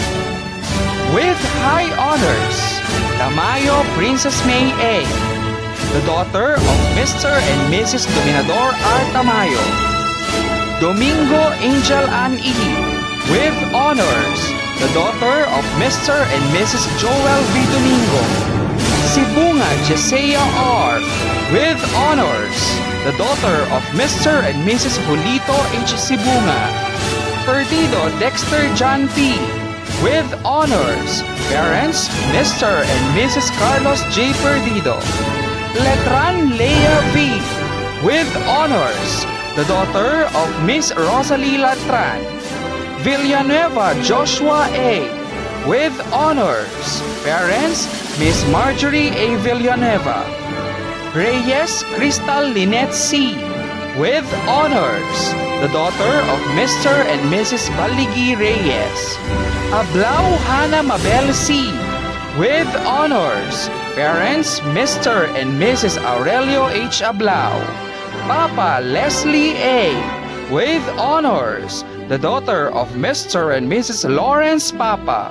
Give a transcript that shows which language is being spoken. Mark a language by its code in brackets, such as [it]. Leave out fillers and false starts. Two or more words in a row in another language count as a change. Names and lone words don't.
[en] With high honors, Tamayo Princess May A, the daughter of Mr. and Mrs. Dominador R. Tamayo. Domingo Angel Ann E, with honors, the daughter of Mr. and Mrs. Joel V. Domingo. Sibunga Jesea R, with honors, the daughter of Mr. and Mrs. Julito H. Sibunga. Perdido Dexter John P, with honors, parents, Mr. and Mrs. Carlos J. Perdido. Letran Leia V, with honors, the daughter of Miss Rosalie Latran. Villanueva Joshua A, with honors, parents, Miss Marjorie A. Villanueva. Reyes Crystal Lynette C, with honors, the daughter of Mr. and Mrs. Baligi Reyes. Ablao Hannah Mabel C, with honors, parents, Mr. and Mrs. Aurelio H. Ablao. Papa Leslie A, with honors, the daughter of Mr. and Mrs. Lawrence Papa.